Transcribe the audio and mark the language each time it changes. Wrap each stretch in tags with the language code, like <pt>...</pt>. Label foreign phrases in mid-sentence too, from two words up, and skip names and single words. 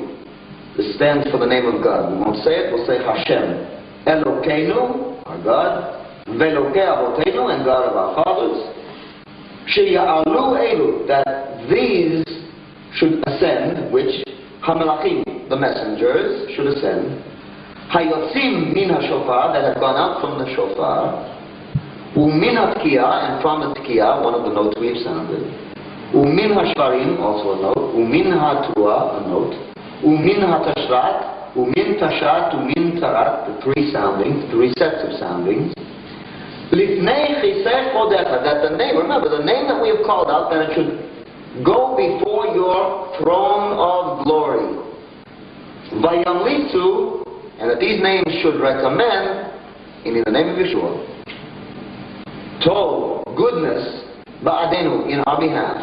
<en>This stands for the name of God. We won't say it, we'll say Hashem. Elokeinu, our God.</en> <he>ואלהי אבותינו,</he> <en>and God of our fathers.</en> <he>שיעלו אלו,</he> <en>that these should ascend, which Hamelachim, the messengers, should ascend.</en> <he>היוצאים מן השופר,</he> <en>that have gone out from the shofar.</en> <he>ומן התקיעה,</he> <en>and from the tkiya, one of the notes we have sounded.</en> <he>ומן השברים,</he> <en>also a note.</en> <he>ומן התרועה,</he> <en>a note.</en> <he>ומן התשר"ת ומן התש"ת ומן התר"ת,</he> <en>the three soundings, three sets of soundings.</en> <he>לפני כסא כבודך,</he> <en>that the name, remember the name that we have called out, that it should go before your throne of glory. Vayamlitzu, and that these names should recommend, in the name of Yeshua, tov, goodness, ba'adenu, in our behalf.</en>